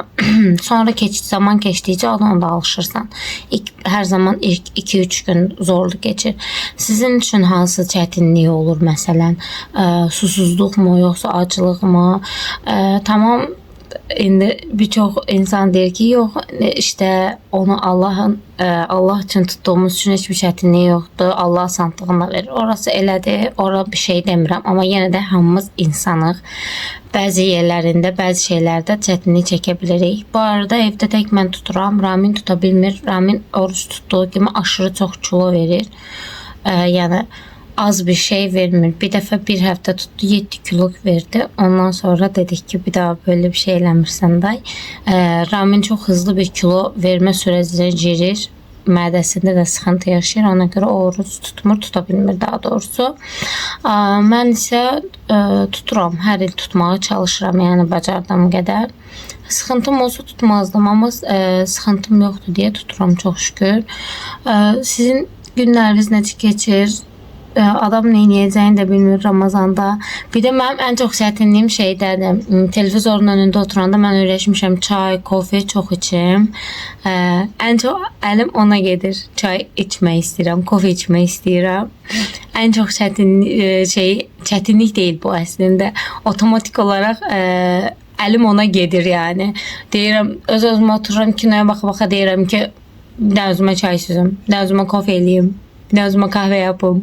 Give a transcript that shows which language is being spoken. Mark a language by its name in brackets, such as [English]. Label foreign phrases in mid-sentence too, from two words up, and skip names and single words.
[Azerbaijani] Sonra zaman keçdikcə ona da alışırsan. Hər zaman ilk 2-3 gün zorlu geçir. Sizin üçün hansı çətinlik olur məsələn? Susuzluq mu, yoxsa acılıq mı? Tamam, indi birçok insan deyir ki, yox, [Turkish] işte onu Allah için tuttuğumuz için hiçbir [Azerbaijani] çətinlik yoxdur. Allah asanlığını verir. Orası elədir. Ora bir şey demirəm. Amma yenə də hamımız insanıq. Bəzi yerlərində, bəzi şeylərdə çətinlik çəkə bilirik. Bu arada evdə tək mən tuturam. Ramin tuta bilmir. Ramin oruç tutduğu kimi aşırı çox kilo verir. Yəni az bir şey vermir. Bir dəfə bir həftə tuttu, 7 kilo verdi. Ondan sonra dedik ki bir daha böyle bir şey eləmirsən day. [Turkish] Ramin çok hızlı bir kilo vermə sürəcinə girir. [Azerbaijani] Mədəsində də sıxıntı yaşayır. Ona görə oruç tutmur, tuta bilmir daha doğrusu. Mən isə tuturam. Hər il tutmağa çalışıram, yəni bacardığım qədər. Sıxıntım olsa tutmazdım, amma sıxıntım yoxdur deyə tuturam çox şükür. Sizin günləriniz necə keçir? [Turkish] Adam ne yiyeceğini de bilmiyor Ramazanda. Bir de benim en çok [Azerbaijani] çətinliyim şeydədir. Televizorun önünde oturanda mən öyrəşmişəm çay, kofe çok içim. [Turkish] En çok [Azerbaijani] əlim ona gedir. Çay içmək istəyirəm, kofe içmək istəyirəm. [Turkish] En çok [Azerbaijani] çətinlik değil bu əslində. [Turkish] Otomatik olarak [Azerbaijani] əlim ona gedir yani. Deyirəm, öz-özümə otururam kinoya baxa-baxa deyirəm ki, bir də özümə çay süzüm, bir də özümə kofe eləyim, bir də özümə [Turkish] kahve yapım.